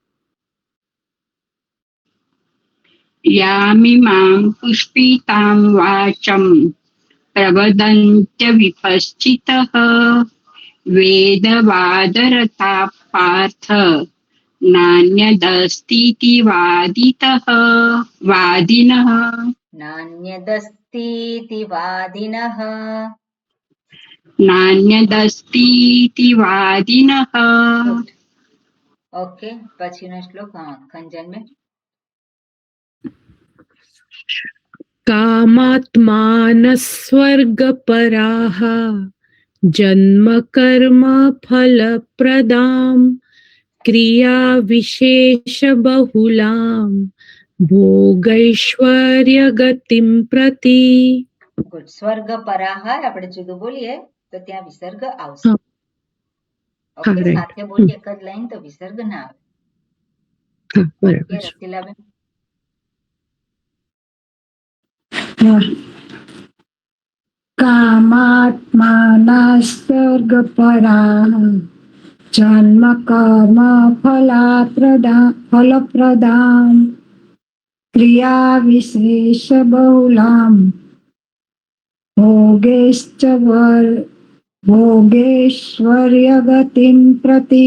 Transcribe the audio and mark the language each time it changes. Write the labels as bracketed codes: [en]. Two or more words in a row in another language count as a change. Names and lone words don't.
[sa] યામિમાં પુષ્પિતાં વાચમ પ્રવદન્ત્ય વિપશ્ચિતઃ વેદવાદરતાઃ પાર્થ નાન્યદસ્તીતિ વાદિનઃ. નાન્યદસ્તીતિવાદિનઃ. [gu] ઓકે, પછીનો શ્લોક. હા, ખંજનબેન. [sa] कामात्मानस्वर्गपराः जन्म कर्म फलप्रदां क्रियाविशेषबहुलां भोगैश्वर्यगतिं प्रति. [gu] ગુડ. સ્વર્ગ પરાહાર આપણે જુદું બોલીએ તો ત્યાં વિસર્ગ આવશે. ઓકે, [en] right. [gu] સાથે બોલીએ એક જ લાઈન તો વિસર્ગ ના આવે. બરાબર. રસીલાબેન. [sa] કામાત્માના સ્વર્ગપરાઃ જન્મ કર્મ ફલપ્રદાં ક્રિયા વિશેષ બહુલાં ભોગેશ્વર્ય ગતિમ પ્રતિ.